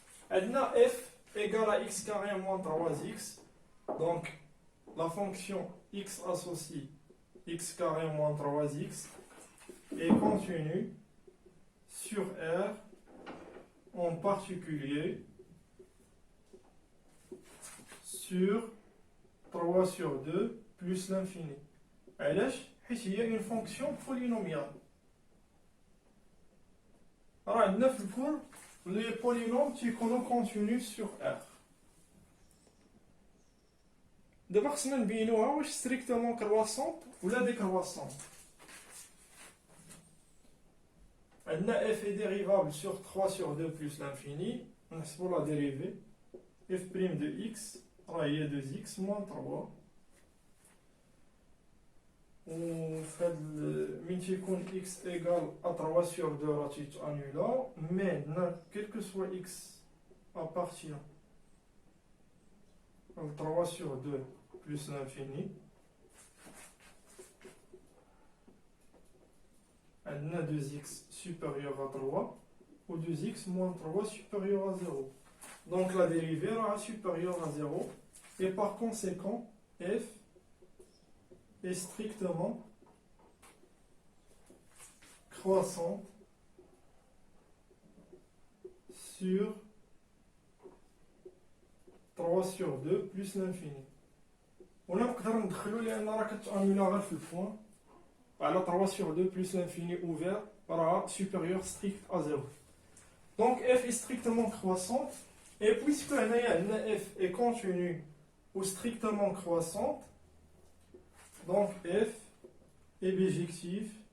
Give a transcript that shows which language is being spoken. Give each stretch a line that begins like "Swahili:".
Arabic: Adna
French: f égale à x carré moins 3x, donc la fonction x associe x carré moins 3x est continue sur R, en particulier sur 3 sur 2 plus l'infini.
Arabic: علاش؟ حيت هي
French: une fonction polynomiale.
Arabic: راه عندنا في الكور لي بولينوم تيكونوا
French: continus sur R.
Arabic: دابا خصنا نبينوها واش
French: strictement croissante
Arabic: ولا décroissante. عندنا
French: f est dérivable sur 3 sur 2 plus l'infini.
Arabic: نحسبوا
French: la dérivée f' de x
Arabic: راه هي
French: 2x moins 3.
Arabic: وفي هاد من تيكون x égale à 3 sur 2 راه تيتانولا.
French: Maintenant, quel que soit x appartient à 3 sur 2 plus l'infini,
Arabic: عندنا
French: 2x supérieur à 3 ou 2x moins 3 supérieur à 0. Donc la dérivée sera supérieure à 0 et par conséquent f est strictement croissante sur 3 sur 2 plus l'infini.
Arabic: ولا نقدر ندخلو لأن راه كتأنولا غير في البوان على
French: 3 sur 2 plus l'infini ouvert راه supérieur strict à 0. Donc f est strictement croissante et puisque
Arabic: هنايا
French: f est continue ou strictement croissante, donc f est bijectif